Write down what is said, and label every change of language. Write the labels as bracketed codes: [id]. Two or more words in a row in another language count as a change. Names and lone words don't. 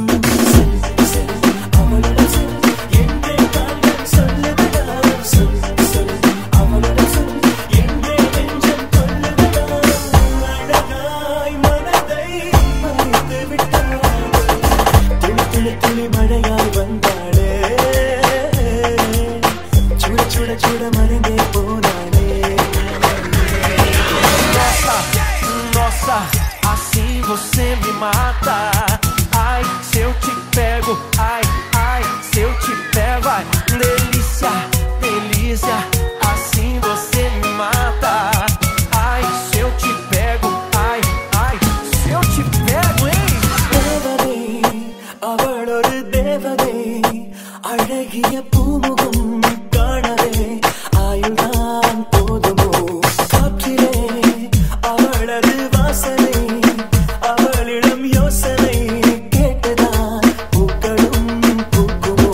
[ta] அவளுடன் சொல் என்றே கால்கள் சொல்லுதடா, சொல் சொல் அவளுடன் சொல் என்றே நெஞ்சம் கொல்லுதடா. அழகாய் மனதை மறைத்து விட்டாள், துளி துளி துளி மழையாய் வந்தாளே, சுட சுட சுட மறைந்தே போனாளே. [pt] Nossa, assim você me mata. Ai, se eu te pego, ai, ai, se eu te pego, ai, delícia, delícia, assim você me mata. Ai, se eu te pego, ai, ai, se eu te pego, hein? [ta] தேவதை அவள் ஒரு தேவதை, அழகிய பூமுகம் காணவே ஆயுள்தான் போதுமோ. காற்றிலே அவளது வாசனை, அவளிடம் யோசனை கேட்டுதான் பூக்களும் பூக்குமோ.